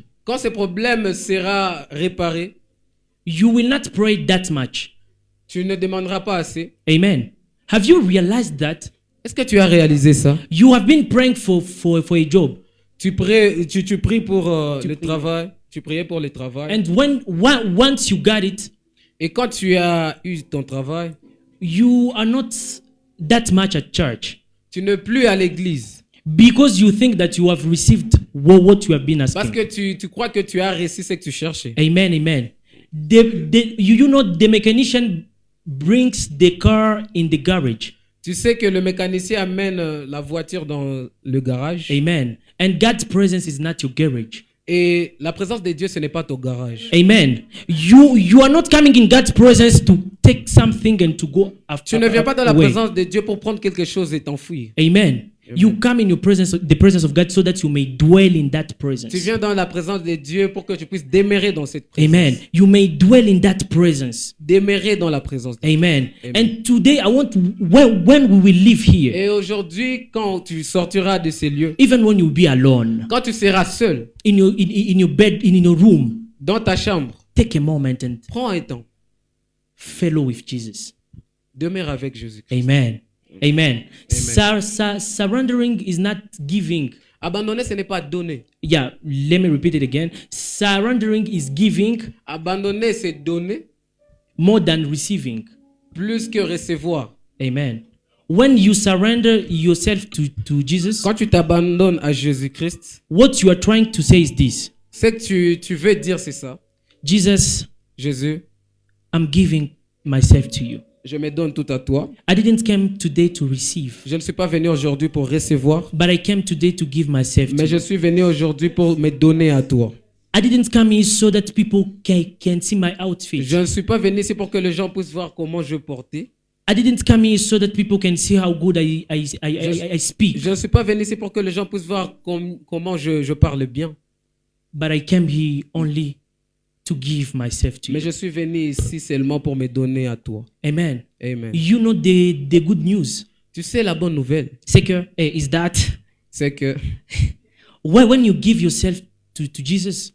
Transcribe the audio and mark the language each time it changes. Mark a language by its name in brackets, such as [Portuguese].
[French] quand ce problème sera réparé, [English] you will not pray that much. [French] tu ne demanderas pas assez. [English] Amen. Have you realized that? [French] Est-ce que tu as réalisé ça? [English] You have been praying for a job. [French] Tu pries pour le travail. Tu priais pour le travail. [English] And once you got it, [French] et quand tu as eu ton travail, [English] you are not that much at church. [French] Tu n'es plus à l'église. [English] Because you think that you have received what you have been asking. [French] Parce que tu crois que tu as reçu ce que tu cherchais. Amen, amen. [English] You know, the mechanician brings the car in the garage. [French] Tu sais que le mécanicien amène la voiture dans le garage. Amen. [English] And God's presence is not your garage. [French] Et la présence de Dieu, ce n'est pas ton garage. Amen. [English] You are not coming in God's presence to take something and to go after. [French] Tu ne viens pas dans la présence de Dieu pour prendre quelque chose et t'enfuir. Amen. [English] You come in the presence of God so that you may dwell in that presence. [French] Tu viens dans la présence de Dieu pour que tu puisses demeurer dans cette présence. Amen. [English] You may dwell in that presence. [French] Demeurer dans la présence de Dieu. Amen. [English] And today I want to, when we will live here. [French] Et aujourd'hui, quand tu sortiras de ces lieux, [English] even when you will be alone, [French] quand tu seras seul, [English] in your bed, in your room, [French] dans ta chambre, [English] take a moment and [French] prends un temps. [English] Fellow with Jesus. [French] Demeure avec Jésus. Amen. Amen. [English] Surrendering is not giving. [French] Abandonner, ce n'est pas donner. [English] Yeah, let me repeat it again. Surrendering is giving. [French] Abandonner, c'est donner. [English] More than receiving. [French] Plus que recevoir. Amen. [English] When you surrender yourself to Jesus, [French] quand tu t'abandonnes à Jésus-Christ, [English] what you are trying to say is this. [French] Ce que tu veux dire, c'est ça. [English] Jesus, [French] Jésus, [English] I'm giving myself to you. [French] Je me donne tout à toi. [English] I didn't come today to receive. [French] Je ne suis pas venu aujourd'hui pour recevoir. [English] But I came today to give myself to you. [French] Mais je suis venu aujourd'hui pour me donner à toi. [English] I didn't come here so that people can see my outfit. [French] Je ne suis pas venu ici pour que les gens puissent voir comment je portais. [English] I didn't come here so that people can see how good I speak. [French] Je ne suis pas venu ici pour que les gens puissent voir comment je parle bien. [English] But I came here only to give myself to you. [French] Mais je suis venu ici seulement pour me donner à toi. Amen. Amen. [English] You know the good news. [French] Tu sais la bonne nouvelle. C'est que [English] is that [French] c'est que [English] when you give yourself to Jesus,